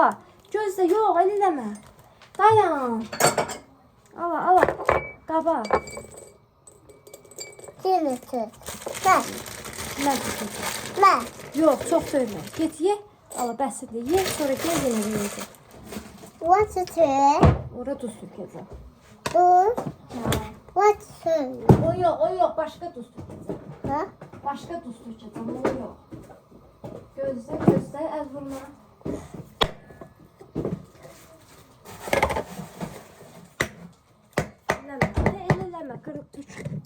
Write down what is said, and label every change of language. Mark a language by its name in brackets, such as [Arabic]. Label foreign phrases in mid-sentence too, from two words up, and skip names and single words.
[Azerbaijani] Gözlə, yox, əl eləmə. Dayan. Ala, ala. Qaba. [Turkish] Seni tut. Ben. [Azerbaijani] Mən tutacağım. [Turkish] Ben. [Azerbaijani] Yox, çox döymə. Get ye. Ala, bəsidir. Ye, sonra gəl yenə yeyəcək. [English] What to do? [Azerbaijani] Ora duz tökəcəm. Dur. Hə. [English] What to [Azerbaijani] O yox, başqa duz tökəcəm. Ha? Başqa duz tökəcəm, o yox. Gözlə, gözlə, əl vurma. Eləmə, qırıb tük.